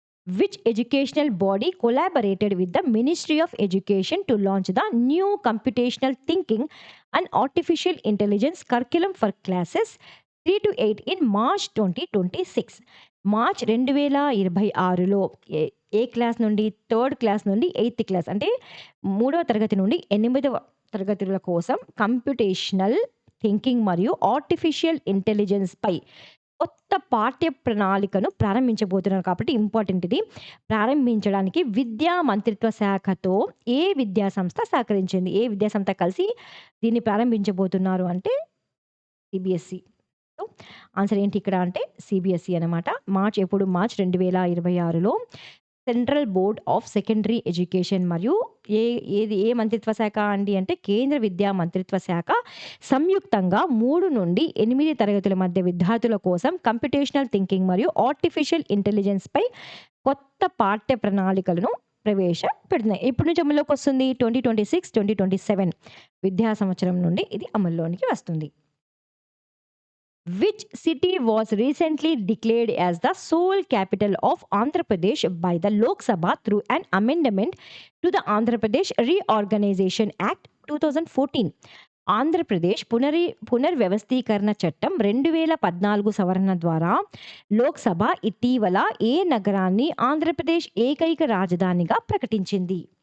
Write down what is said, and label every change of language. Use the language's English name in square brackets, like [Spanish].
[English] Which educational body collaborated with the Ministry of Education to launch the new computational thinking and artificial intelligence curriculum for classes 3 to 8 in March 2026? [Telugu] March 2026లో ఏ class నుండి? Third class నుండి 8th class అంటే 3వ తరగతి నుండి 8వ తరగతుల కోసం computational thinking మరియు ఆర్టిఫిషియల్ ఇంటెలిజెన్స్ పై కొత్త పాఠ్య ప్రణాళికను ప్రారంభించబోతున్నారు కాబట్టి ఇంపార్టెంట్ ఇది. ప్రారంభించడానికి విద్యా మంత్రిత్వ శాఖతో ఏ విద్యా సంస్థ సహకరించింది? ఏ విద్యా సంస్థ కలిసి దీన్ని ప్రారంభించబోతున్నారు అంటే సిబిఎస్ఈ. సో, ఆన్సర్ ఏంటి ఇక్కడ అంటే సిబిఎస్ఈ అనమాట. March 2026లో central board of secondary education మరియు ఏ మంత్రిత్వ శాఖ అండి అంటే కేంద్ర విద్యా మంత్రిత్వ శాఖ సంయుక్తంగా 3 నుండి 8 తరగతుల మధ్య విద్యార్థుల కోసం కంప్యూటేషనల్ థింకింగ్ మరియు ఆర్టిఫిషియల్ ఇంటెలిజెన్స్ పై కొత్త పాఠ్య ప్రణాళికలను ప్రవేశపెడుతున్నాయి. ఎప్పటి నుంచి అమల్లోకి వస్తుంది? 2026, 2027 విద్యా సంవత్సరం నుండి ఇది అమల్లోనికి వస్తుంది. [English] Which city was recently declared as the sole capital of Andhra Pradesh by the Lok Sabha through an amendment to the Andhra Pradesh Reorganization Act 2014? [Telugu] Andhra Pradesh పునర్వ్యవస్థీకరణ చట్టం 2014 సవరణ ద్వారా లోక్సభ ఇటీవల ఏ నగరాన్ని ఆంధ్రప్రదేశ్ ఏకైక రాజధానిగా ప్రకటించింది?